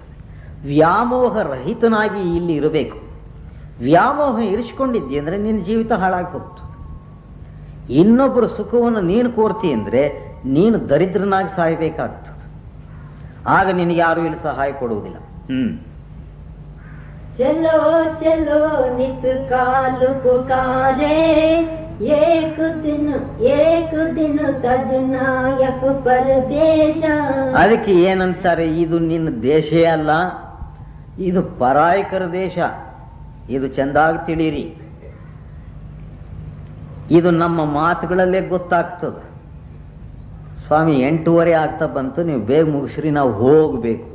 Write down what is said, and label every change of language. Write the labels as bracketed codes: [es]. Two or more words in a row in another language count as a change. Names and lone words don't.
[kn] ವ್ಯಾಮೋಹ ರಹಿತನಾಗಿ ಇಲ್ಲಿ ಇರಬೇಕು. ವ್ಯಾಮೋಹ ಇರಿಸಿಕೊಂಡಿದ್ದಿ ಅಂದ್ರೆ ನಿನ್ನ ಜೀವಿತ ಹಾಳಾಗಿ ಹೋಗ್ತದೆ. ಇನ್ನೊಬ್ಬರ ಸುಖವನ್ನು ನೀನು ಕೋರ್ತಿ ಅಂದ್ರೆ ನೀನು ದರಿದ್ರನಾಗಿ ಸಾಯಬೇಕಾಗ್ತದೆ. ಆಗ ನಿನಗೆ ಯಾರು ಇಲ್ಲಿ ಸಹಾಯ ಕೊಡುವುದಿಲ್ಲ. [hi] चलो चलो नित काल पुकारे, एक दिन [kn] ತಜ್ನಾಯಕ ಪರದೇಶ. ಅದಕ್ಕೆ ಏನಂತಾರೆ? ಇದು ನಿನ್ನ ದೇಶೇ ಅಲ್ಲ, ಇದು ಪರಾಯಿಕರ ದೇಶ. ಇದು ಚೆಂದಾಗಿ ತಿಳಿಯಿರಿ. ಇದು ನಮ್ಮ ಮಾತುಗಳಲ್ಲೇ ಗೊತ್ತಾಗ್ತದೆ. ಸ್ವಾಮಿ 8:15 ಆಗ್ತಾ ಬಂತು, ನೀವು ಬೇಗ ಮುಗಿಸ್ರಿ, ನಾವು ಹೋಗಬೇಕು.